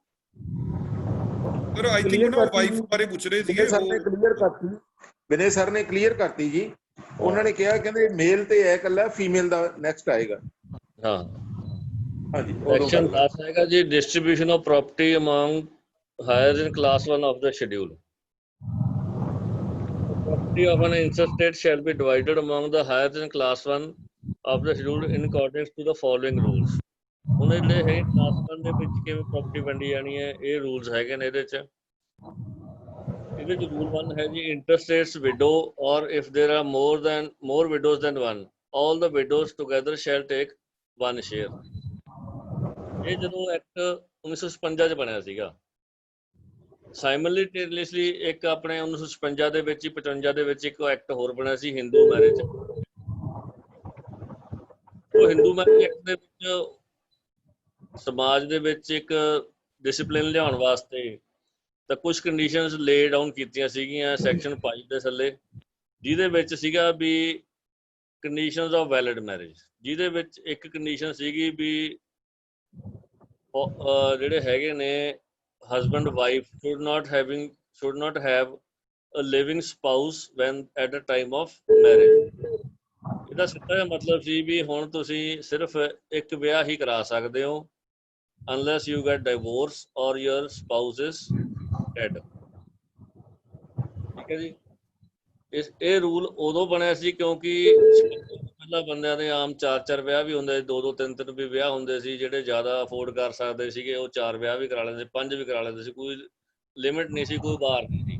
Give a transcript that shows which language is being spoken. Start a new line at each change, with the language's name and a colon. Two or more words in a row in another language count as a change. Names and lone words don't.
Punjabi: ਸਰ
English: I think
Punjabi: ਨਾ ਵਾਈਫ ਬਾਰੇ ਪੁੱਛ ਰਹੇ ਸੀਗੇ ਸਰ ਨੇ ਕਲੀਅਰ ਕਰਤੀ, ਵਿਨੇ ਸਰ ਨੇ ਕਲੀਅਰ ਕਰਤੀ ਜੀ। ਉਹਨਾਂ ਨੇ ਕਿਹਾ ਕਹਿੰਦੇ ਮੇਲ ਤੇ ਹੈ ਇਕੱਲਾ, ਫੀਮੇਲ ਦਾ ਨੈਕਸਟ ਆਏਗਾ। ਹਾਂ ਹਾਂਜੀ
English: ਸੈਕਸ਼ਨ 10
Punjabi: ਹੈਗਾ ਜੀ,
English: distribution of property among heirs in class 1 of the schedule. Property of an interstate shall be divided among the heirs in class 1 of the schedule in accordance to the following rules।
Punjabi: ਹੁਣ ਜਿਹੜੇ ਹੈ ਕਲਾਸ 1 ਦੇ ਵਿੱਚ ਕਿਵੇਂ ਪ੍ਰਾਪਰਟੀ ਵੰਡੀ ਜਾਣੀ ਹੈ, ਇਹ ਰੂਲਸ ਹੈਗੇ ਨੇ ਇਹਦੇ ਚ ਰੂਲ 1 ਹੈ ਜੀ,
English: intestate's widow or if there are more widows than one all the widows together shall take 1 share.
Punjabi: ਇਹ ਜਦੋਂ ਐਕਟ 1956 ਚ ਬਣਿਆ ਸੀਗਾ, ਸਾਈਮਲਟੇਨੀਅਸਲੀ ਇੱਕ ਆਪਣੇ 1956 ਦੇ ਵਿੱਚ ਹੀ 55 ਦੇ ਵਿੱਚ ਇੱਕ ਐਕਟ ਹੋਰ ਬਣਿਆ ਸੀ, ਹਿੰਦੂ ਮੈਰਿਜ। ਉਹ ਹਿੰਦੂ ਮੈਰਿਜ ਐਕਟ ਦੇ ਵਿੱਚ ਸਮਾਜ ਦੇ ਵਿੱਚ ਇੱਕ ਡਿਸਪਲਿਨ ਲਿਆਉਣ ਵਾਸਤੇ ਤਾਂ ਕੁਝ ਕੰਡੀਸ਼ਨਸ
English: lay down
Punjabi: ਕੀਤੀਆਂ ਸੀਗੀਆਂ ਸੈਕਸ਼ਨ 5 ਦੇ ਥੱਲੇ, ਜਿਹਦੇ ਵਿੱਚ ਸੀਗਾ ਵੀ
English: conditions of valid marriage,
Punjabi: ਜਿਹਦੇ ਵਿੱਚ ਇੱਕ ਕੰਡੀਸ਼ਨ ਸੀਗੀ ਵੀ ਜਿਹੜੇ ਹੈਗੇ ਨੇ
English: husband wife should not have a living spouse when at the time of marriage।
Punjabi: ਇਹਦਾ ਸਿੱਧਾ ਜਿਹਾ ਮਤਲਬ ਸੀ ਵੀ ਹੁਣ ਤੁਸੀਂ ਸਿਰਫ ਇੱਕ ਵਿਆਹ ਹੀ ਕਰਾ ਸਕਦੇ ਹੋ
English: unless you get divorce or your spouse is dead।
Punjabi: ਠੀਕ ਹੈ ਜੀ। ਇਹ ਰੂਲ ਉਦੋਂ ਬਣਿਆ ਸੀ ਕਿਉਂਕਿ ਪਹਿਲਾਂ ਬੰਦਿਆਂ ਦੇ ਆਮ 4 ਵਿਆਹ ਵੀ ਹੁੰਦੇ ਸੀ, 2 3 ਵੀ ਵਿਆਹ ਹੁੰਦੇ ਸੀ। ਜਿਹੜੇ ਜ਼ਿਆਦਾ ਅਫੋਰਡ ਕਰ ਸਕਦੇ ਸੀਗੇ ਉਹ 4 ਵਿਆਹ ਵੀ ਕਰਾ ਲੈਂਦੇ, 5 ਵੀ ਕਰਾ ਲੈਂਦੇ ਸੀ, ਕੋਈ ਲਿਮਿਟ ਨਹੀਂ ਸੀ, ਕੋਈ ਬਾਰ ਨਹੀਂ ਸੀ।